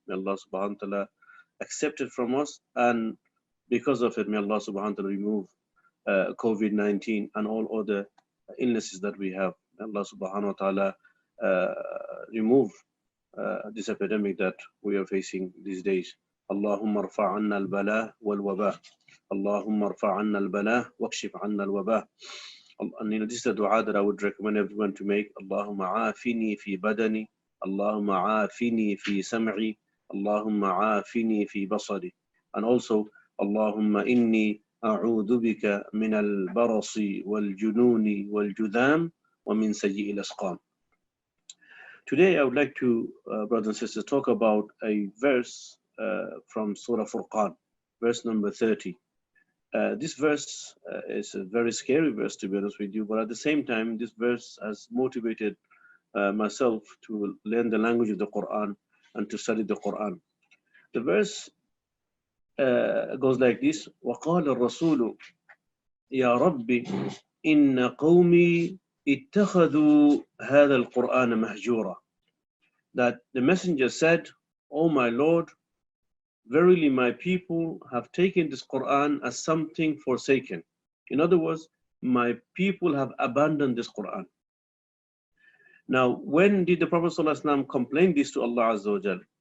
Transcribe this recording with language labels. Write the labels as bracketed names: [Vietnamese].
[English] May Allah subhanahu wa ta'ala accept it from us. And because of it, may Allah subhanahu wa ta'ala remove COVID-19 and all other illnesses that we have. May Allah subhanahu wa ta'ala remove this epidemic that we are facing these days. [Arabic] اللهم ارفع عنا البلاء والوباء اللهم ارفع عنا البلاء واكشف عنا الوباء. [English] And this is a dua that I would recommend everyone to make. [Arabic] اللهم عافني في بدني اللهم عافني في سمعي اللهم عافني في بصري. [English] And also [Arabic] اللهم إني أعوذ بك من البرص والجنون والجذام ومن سيء الأسقام. [English] Today I would like to, brothers and sisters, talk about a verse from Surah Furqan, verse number 30. This verse is a very scary verse, to be honest with you, but at the same time, this verse has motivated myself to learn the language of the Quran and to study the Quran. The verse goes like this: [Arabic] وَقَالَ الرَّسُولُ يَا رَبِّ إِنَّ قَوْمِي اتَّخَذُوا هَذَا الْقُرْآنَ مَهْجُورًا. [English] That the messenger said, "O my Lord, verily my people have taken this Quran as something forsaken." In other words, my people have abandoned this Quran. Now, when did the Prophet ﷺ complain this to Allah Azza wa Jal?